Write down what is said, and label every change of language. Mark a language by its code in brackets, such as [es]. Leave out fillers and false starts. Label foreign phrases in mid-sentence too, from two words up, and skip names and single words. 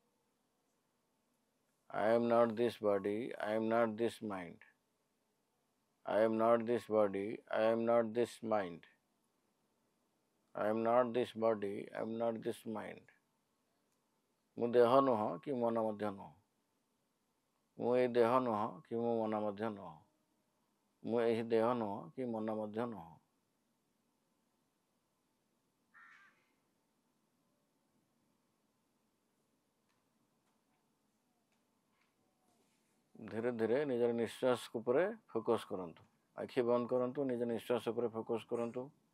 [en] I am not this body, I am not this mind. I am not this body, I am not this mind. I am not this body, I am not this mind. [or] ମୁ ଦେହ ନୁହ କି ମନ ମଧ୍ୟ ନୁହ ମୁ ଏ ଦେହ ନୁହ କି ମୁ ମନ ମଧ୍ୟ ନୁହ ମୁ ଏହି ଦେହ ନୁହ କି ମନ ମଧ୍ୟ ନୁହ ଧୀରେ ଧୀରେ ନିଜର ନିଶ୍ୱାସ ଉପରେ ଫୋକସ କରନ୍ତୁ ଆଖି ବନ୍ଦ କରନ୍ତୁ ନିଜ ନିଶ୍ୱାସ ଉପରେ ଫୋକସ କରନ୍ତୁ